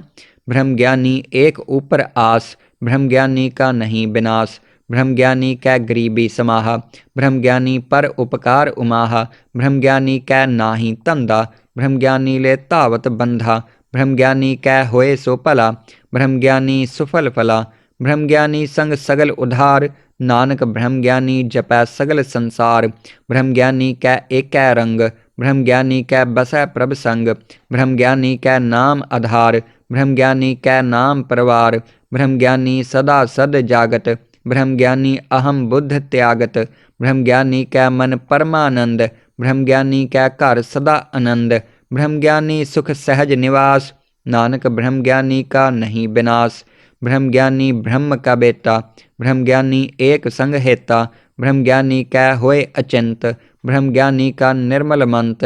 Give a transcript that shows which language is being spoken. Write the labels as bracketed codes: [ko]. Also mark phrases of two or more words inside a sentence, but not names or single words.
[hi] ब्रह्म ज्ञानी एक ऊपर आस, ब्रह्म ज्ञानी का नहीं विनाश। ब्रह्म ज्ञानी कै गरीबी समाहा, ब्रह्म ज्ञानी पर उपकार उमाहा। ब्रह्म ज्ञानी कै नाही धंधा, ब्रह्म ज्ञानी ले धावत बंधा। ब्रह्म ज्ञानी कै होए सो भला, ब्रह्म ज्ञानी सुफल फला। ब्रह्म ज्ञानी संग सगल उधार, नानक ब्रह्म ज्ञानी जपै सगल संसार। ब्रह्म ज्ञानी कै एकै रंग, ब्रह्म ज्ञानी कै बसै प्रभ संग। ब्रह्म ज्ञानी कै नाम आधार, ब्रह्म ज्ञानी कै नाम परवार। ब्रह्म ज्ञानी सदा सद जागत, ब्रह्म ज्ञानी अहम बुद्ध त्यागत। ब्रह्म ज्ञानी कै मन परमानंद, ब्रह्म ज्ञानी कै घर सदा आनंद। ब्रह्म ज्ञानी सुख सहज निवास, नानक ब्रह्म ज्ञानी का नहीं विनाश। ब्रह्म ज्ञानी ब्रह्म का बेटा, ब्रह्म ज्ञानी एक संग हेता। ब्रह्म ज्ञानी कै होए अचिंत, ब्रह्म ज्ञानी का निर्मल मंत।